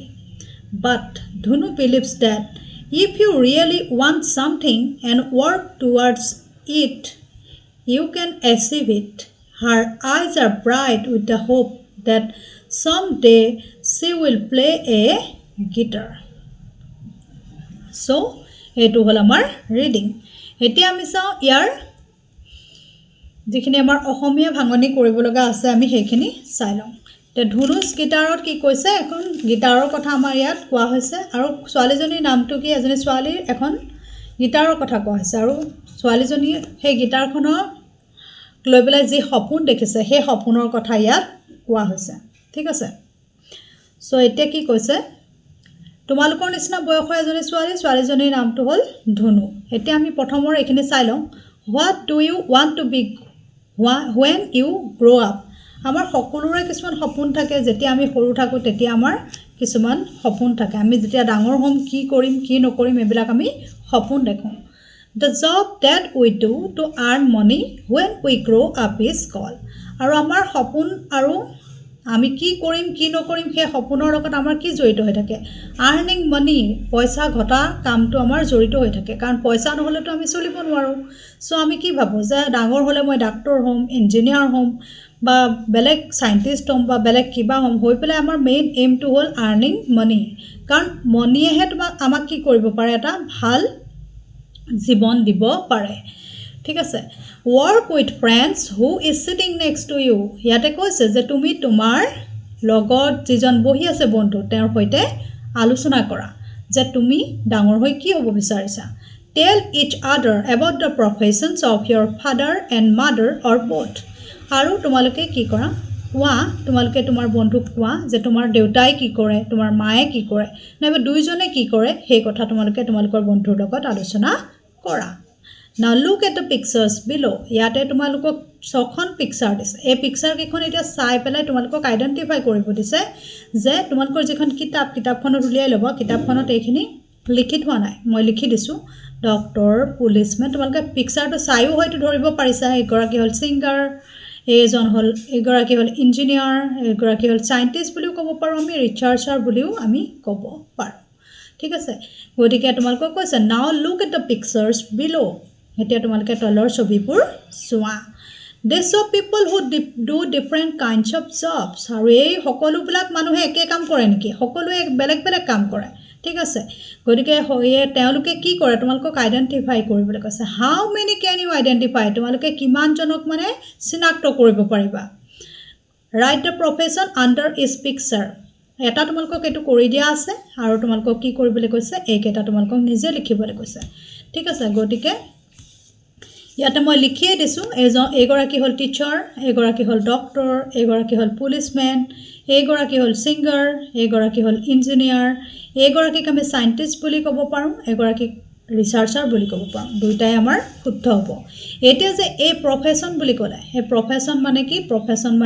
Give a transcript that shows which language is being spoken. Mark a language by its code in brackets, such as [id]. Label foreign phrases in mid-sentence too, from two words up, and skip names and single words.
[en] But Dhunu believes that if you really want something and work towards it, you can achieve it. Her eyes are bright with the hope that someday she will play a guitar. So, [as] এইটো হ'ল আমাৰ ৰিডিং এতিয়া আমি চাওঁ ইয়াৰ যিখিনি আমাৰ অসমীয়া ভাঙনি কৰিব লগা আছে আমি সেইখিনি চাই লওঁ তে ধুনুচ গিটাৰত কি কৈছে এখন গিটাৰৰ কথা আমাৰ ইয়াত কোৱা হৈছে আৰু ছোৱালীজনীৰ নামটো কি এজনী ছোৱালীৰ এখন গিটাৰৰ কথা কোৱা হৈছে আৰু ছোৱালীজনী সেই গিটাৰখনৰ লৈ পেলাই যি সপোন দেখিছে সেই সপোনৰ কথা ইয়াত কোৱা হৈছে ঠিক আছে সো এতিয়া কি কৈছে তোমালোকৰ নিচিনা বয়সৰ এজনী ছোৱালীজনীৰ নামটো হ'ল ধুনু এতিয়া আমি প্ৰথমৰ এখিনি চাই লওঁ [en] what do you want to be when you grow up [as] আমাৰ সকলোৰে কিছুমান সপোন থাকে যেতিয়া আমি সৰু থাকো তেতিয়া আমাৰ কিছুমান সপোন থাকে আমি যেতিয়া ডাঙৰ হ'ম কি কৰিম কি নকৰিম এবিলাক আমি সপোন দেখো [en] the job that we do to earn money when we grow up is called [as] আৰু আমাৰ সপোন আৰু আমি কি কৰিম কি নকৰিম সেই সপোনৰ লগত আমাৰ কি জড়িত হৈ থাকে [en] earning money [as] পইচা ঘটা কামটো আমাৰ জড়িত হৈ থাকে কাৰণ পইচা নহলেতো আমি চলিব নোৱাৰো সো আমি কি ভাবো যে ডাঙৰ হলে মই ডাক্তৰ হ'ম ইঞ্জিনিয়াৰ হ'ম বা বেলেগ সাইন্টিষ্ট হ'ম বা বেলেগ কিবা হ'ম হৈ পেলাই আমাৰ [en] main aim [as] হ'ল [en] earning money [as] কাৰণ মনিয়েহে আমাক কি কৰিব পাৰে এটা ভাল জীৱন দিব পাৰে ঠিক আছে [en] work with friends who is sitting next to you [as] ইয়াতে কৈছে যে তুমি তোমাৰ লগত যিজন বহি আছে বন্ধু তেওঁৰ সৈতে আলোচনা কৰা যে তুমি ডাঙৰ হৈ কি হ'ব বিচাৰিছা [en] tell each other about the professions of your father and mother or both [as] আৰু তোমালোকে কি কৰা কোৱা তোমালোকে তোমাৰ বন্ধুক কোৱা যে তোমাৰ দেউতাই কি কৰে তোমাৰ মায়ে কি কৰে নাইবা দুইজনে কি কৰে সেই কথা তোমালোকে তোমালোকৰ বন্ধুৰ লগত আলোচনা কৰা [en] Now look at the pictures below. [as] ইয়াতে তোমালোকক ছখন পিকচাৰ দিছে এই পিকচাৰ কেইখন এতিয়া চাই পেলাই তোমালোকক আইডেন্টিফাই কৰিব দিছে যে তোমালোকৰ যিখন কিতাপখনত উলিয়াই ল'ব কিতাপখনত এইখিনি লিখি থোৱা নাই মই লিখি দিছো ডক্টৰ পুলিচমেন তোমালোকে পিকচাৰটো চাইও হয়তো ধৰিব পাৰিছা এগৰাকী হ'ল সিংগাৰ এগৰাকী হ'ল ইঞ্জিনিয়াৰ এগৰাকী হ'ল সাইন্টিষ্ট বুলিও ক'ব পাৰো আমি ৰিচাৰ্চাৰ বুলিও আমি ক'ব পাৰো ঠিক আছে গতিকে তোমালোকক কৈছে [en] now look at the pictures below [as] এতিয়া তোমালোকে তলৰ ছবিবোৰ চোৱা [en] they show people who do different kinds of jobs [as] আৰু এই সকলোবিলাক মানুহে একে কাম কৰে নেকি সকলোৱে বেলেগ বেলেগ কাম কৰে ঠিক আছে গতিকে হয়ে তেওঁলোকে কি কৰে তোমালোকক আইডেন্টিফাই কৰিবলৈ কৈছে [en] how many can you identify [as] তোমালোকে কিমান জনক মানে চিনাক্ত কৰিব পাৰিবা [en] write the profession under each picture [as] এটা তোমালোকক এটো কৰি দিয়া আছে আৰু তোমালোকক কি কৰিবলৈ কৈছে এইকেটা তোমালোকক নিজে লিখিবলৈ কৈছে ঠিক আছে গতিকে ইয়াতে মই লিখিয়ে দিছো এগৰাকী হ'ল টিচাৰ এগৰাকী হ'ল ডক্টৰ এগৰাকী হ'ল পুলিচমেন এগৰাকী হ'ল সিংগাৰ এগৰাকী হ'ল ইঞ্জিনিয়াৰ এগৰাকীক আমি সাইন্টিষ্ট বুলি ক'ব পাৰো এগৰাকী ৰিচাৰ্চাৰ বুলি ক'ব পাৰো দুইটাই আমাৰ শুদ্ধ হ'ব এতিয়া যে এই প্ৰফেশন বুলি ক'লে এই প্ৰফেশন মানে কি প্ৰফেশন মানে